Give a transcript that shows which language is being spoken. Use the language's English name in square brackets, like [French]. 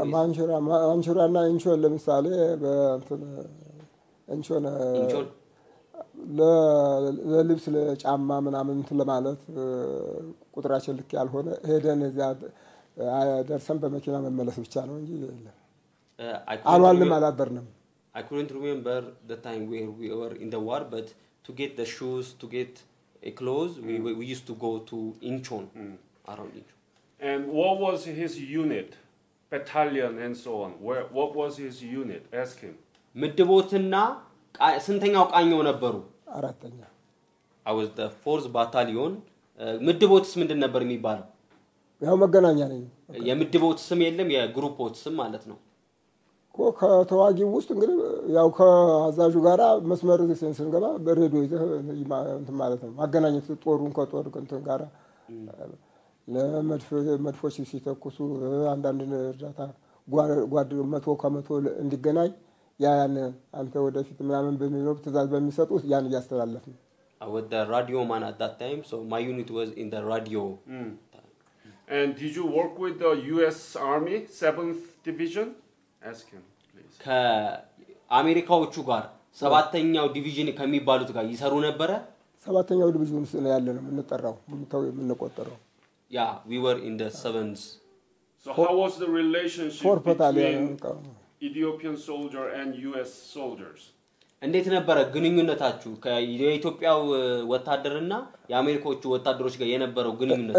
[Amharic] ማንቹራና ኢንቾን ለምሳሌ በእንትን ኢንቾን ለልብስ ለጫማ ምናምን እንትን ለማለት ቁጥራችን ልክ ያልሆነ ሄደን እዚያ ደርሰን በመኪና መመለስ ብቻ ነው እንጂ የለም አልዋልንም አላደርንም [English] I couldn't remember the time where we were in the war but to get the shoes to get a clothes we used to go to Incheon around Incheon and what was his unit battalion and so on what was his unit ask him [Amharic] ምድቦትና ስንተኛው ቃኘው ነበሩ አራተኛ [English] I was the 4th battalion [Amharic] ምድቦትስ ምንድን ነበር የሚባለው ያው መገናኛ ነኝ የምድቦት ስም የለም የግሩፖት ስም ማለት ነው ከተዋጊው ውስጥ እንግዲህ ያው ከአዛዡ ጋራ መስመር ስንገባ በሬዲዮ እንትን ማለት ነው ማገናኘት ጦሩን ከጦር እንትን ጋራ ለመድፎች ሲተኩሱ አንዳንድ እርዳታ ጓድ መቶ ከመቶ እንዲገናኝ ያን አንተ ወደፊት ምናምን በሚኖር ትእዛዝ በሚሰጡት ያን እያስተላለፍ ነው [English] I was the radio man at that time, so my unit was in the radio. And did you work with the US Army 7th Division? Ask him, please. [Amharic] ከአሜሪካዎቹ ጋር ሰባተኛው ዲቪዥን ከሚባሉት ጋር ይሰሩ ነበረ? ሰባተኛው ዲቪዥን ውስጥ ነው ያለነው የምንጠራው የምንቆጠረው [English] Yeah, we were in the 7th. So how was the relationship between Ethiopian soldier and US soldiers? [Amharic] እንዴት ነበር ግንኙነታችሁ ከኢትዮጵያው ወታደርና የአሜሪካዎቹ ወታደሮች ጋር የነበረው ግንኙነት?